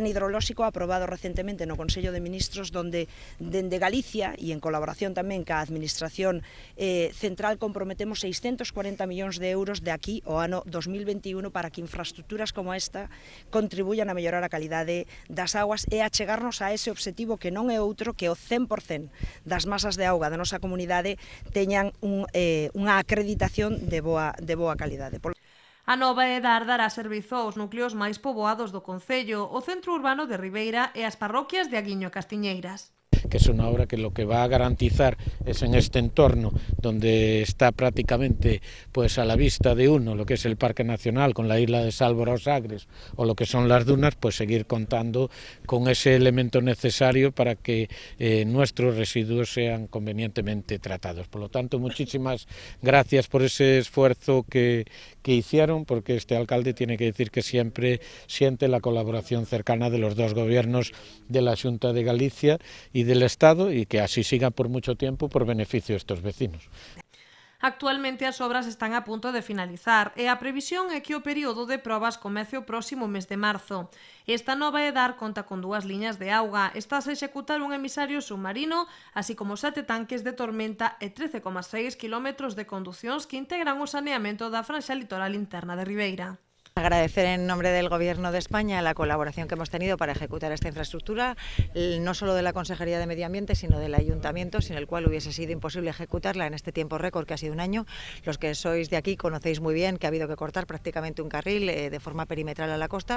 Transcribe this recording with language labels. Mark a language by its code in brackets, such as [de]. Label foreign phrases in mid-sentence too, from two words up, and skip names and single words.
[gl] hidrolóxico aprobado recentemente no Consello de Ministros, donde dende Galicia e en colaboración tamén ca Administración Central comprometemos 640 millóns de euros de aquí ao ano 2021 para que infraestructuras como esta contribuyan a mellorar a calidade das augas e a chegarnos a ese obxectivo que non é outro que o 100% das masas de auga da nosa comunidade teñan unha acreditación de boa calidade. A nova Edar dará servizo aos núcleos máis poboados do concello, o centro urbano de Ribeira e as parroquias de Aguiño e Castiñeiras. [es] Que es una obra que lo que va a garantizar es en este entorno donde está prácticamente pues a la vista de uno lo que es el Parque Nacional con la isla de Sálvora os Agres o lo que son las dunas, pues seguir contando con ese elemento necesario para que nuestros residuos sean convenientemente tratados. Por lo tanto, muchísimas gracias por ese esfuerzo que hicieron, porque este alcalde tiene que decir que siempre siente la colaboración cercana de los dos gobiernos de la Xunta de Galicia y del Estado, y que así siga por mucho tiempo por beneficio de estos vecinos. [gl] Actualmente as obras están a punto de finalizar e a previsión é que o período de probas comece o próximo mes de marzo. Esta nova Edar conta con 2 liñas de auga, estás a executar un emisario submarino, así como 7 tanques de tormenta e 13,6 km de conducións que integran o saneamento da franxa litoral interna de Ribeira. [es] Agradecer en nombre del Gobierno de España la colaboración que hemos tenido para ejecutar esta infraestructura, no solo de la Consejería de Medio Ambiente, sino del Ayuntamiento, sin el cual hubiese sido imposible ejecutarla en este tiempo récord que ha sido un año. Los que sois de aquí conocéis muy bien que ha habido que cortar prácticamente un carril de forma perimetral a la costa.